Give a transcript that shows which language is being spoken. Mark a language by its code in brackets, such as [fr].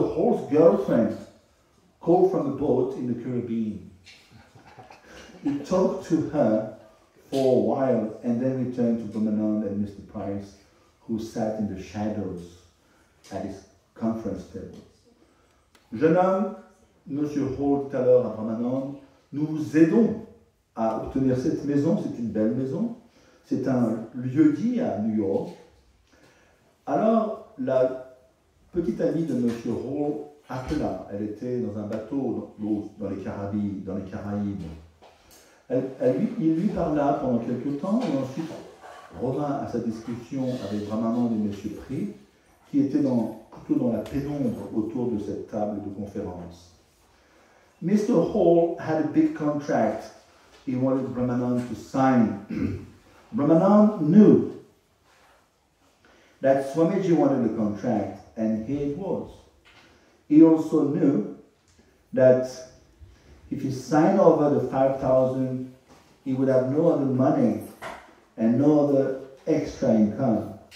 [en] Hall's girlfriend called from the boat in the Caribbean. He talked to her for a while and then returned to Brahmanand and Mr. Price, who sat in the shadows at his conference table. [fr] Jeune homme, Monsieur Hall tout à l'heure à Brahmanand, nous vous aidons à obtenir cette maison, c'est une belle maison, c'est un lieu-dit à New York. Alors, la petite amie de Monsieur Hall appela, elle était dans un bateau dans les Caraïbes. Il lui parla pendant quelques temps et ensuite revint à sa discussion avec Brahmanand et Monsieur Pri, qui étaient plutôt dans la pénombre autour de cette table de conférence. [en] Mr. Hall had a big contract he wanted Brahmanand to sign. Brahmanand knew that Swamiji wanted a contract, and here it was. He also knew that if he signed over the 5,000, he would have no other money and no other extra income.